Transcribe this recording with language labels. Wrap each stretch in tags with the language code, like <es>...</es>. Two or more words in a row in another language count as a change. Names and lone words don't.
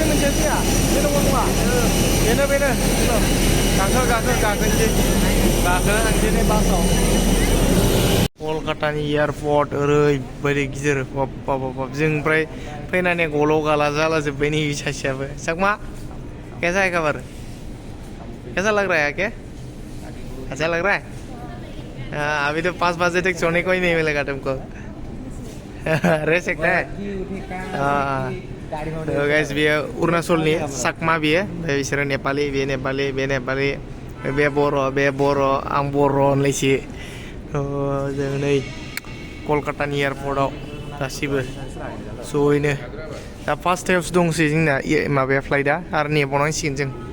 <brx>मोनसे फैया बे दङ नङा बेनो गाखोनोसै थांसै बासाव कलकातानि एयारपर्ट ओरैबायदि गिदिर बाब जों ओमफ्राय फैनानै गल' गाला जालाजोब्बाय नै सासेयाबो सकमा</brx> <hi>कैसा है खबर कैसा लग रहा है क्या अच्छा लग रहा है अभी तो 5 बजे तक सोने को ही नहीं मिलेगा तुमको रह सकता है</hi> <brx>गाइस बेयो अरुणाचलनि सकमा बेयो बिसोरो नेपालि बे नेपालि बे बर' आं बर' होनलायसि जों नै कलकातानि एयारपर्टआव गासिबो ज'यैनो दा</brx> <en>first timeसो</en> <brx>दंसै जोंना माबाया फ्लाइटआ आरो नेबावनांसिगोन जों</brx>